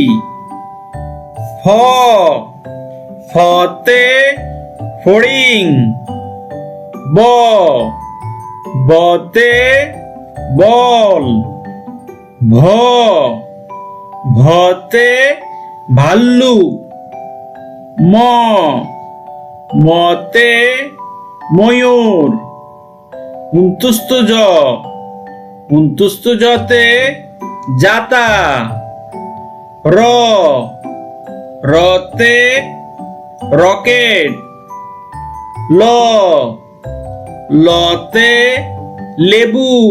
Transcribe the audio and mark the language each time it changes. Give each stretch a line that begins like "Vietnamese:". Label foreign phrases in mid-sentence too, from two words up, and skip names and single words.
Bangla: ফ ফতে ফড়িং। ব বতে বল। ভ ভতে ভাল্লুক। ম মতে ময়ূর। উন্তুস্ত জতে জাতা। র রতে রকেট। ল লতে লেবু।